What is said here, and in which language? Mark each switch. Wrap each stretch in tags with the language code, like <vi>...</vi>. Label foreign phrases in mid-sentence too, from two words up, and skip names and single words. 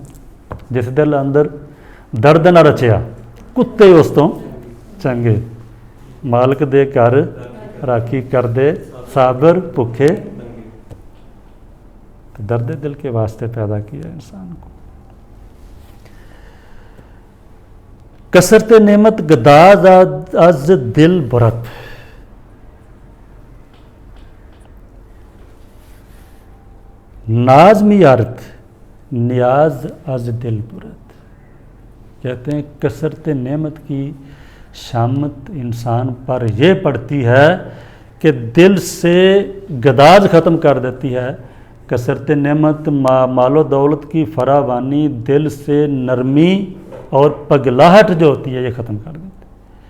<pa>جس دل اندر درد نہ رچیا، کتے اس تو چنگے، مالک دے کر راکھی کر دے صابر بھوکے۔</pa> <ur>درد دل کے واسطے پیدا کیا انسان کو۔</ur> <fa>کثرت نعمت گداز از دل برت، ناز میارت نیاز از دل برت۔</fa> <ur>کہتے ہیں کثرت نعمت کی شامت انسان پر یہ پڑتی ہے کہ دل سے گداز ختم کر دیتی ہے۔ کثرت نعمت مال و دولت کی فراوانی دل سے نرمی اور پگلاہٹ جو ہوتی ہے یہ ختم کر دیتی ہے۔</ur>